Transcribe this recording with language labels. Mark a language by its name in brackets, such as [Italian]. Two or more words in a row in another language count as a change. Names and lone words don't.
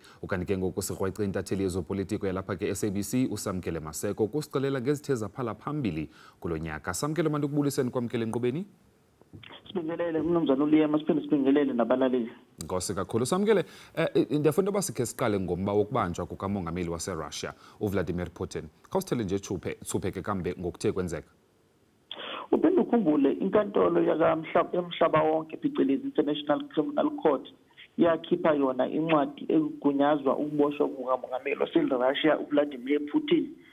[Xhosa] Okanye ke ngoku sikrweca intatheli yezopolitiko yalapha ke SABC uSamkele Maseko kusicelela ngezithe zaphala phambili kulo nyaka. Samkele mandukubuliseni kwamkele enkqubeni. Sibingelele umnumzana uLiyema siphinde sibingelele nabalaleli. Ngose kakhulu Samkele ndiyafuna uba sikhe siqale ngomba wokubanjwa kukamongameli waseRussia uVladimir Putin. Khawusithele nje thuphe ke kambe ngokuthe kwenzeka. Uphinde ukhumbule inkantolo yomhlaba wonke phecelezi International Criminal Court yakhipha yona incwadi egunyazwa ukuboshwa kukamongameli waseRussia uVladimir Putin.